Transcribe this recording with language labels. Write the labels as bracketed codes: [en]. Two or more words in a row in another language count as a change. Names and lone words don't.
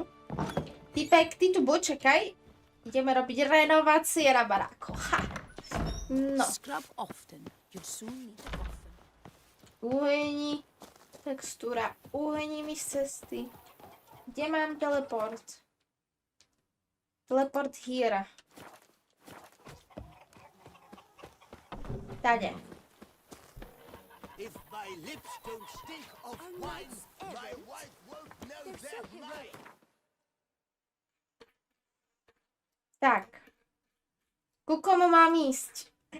[sk] Typek, ty tu buď, čakaj. Ideme robiť renovácie na baráku. Ha! No. Uhojení. Textúra. Uhojení mi z cesty. Kde mám teleport? [en] Teleport here. Tade. If my lips don't stink of wine, my wife won't know they're mine. [sk] Tak. Ku komu mám ísť?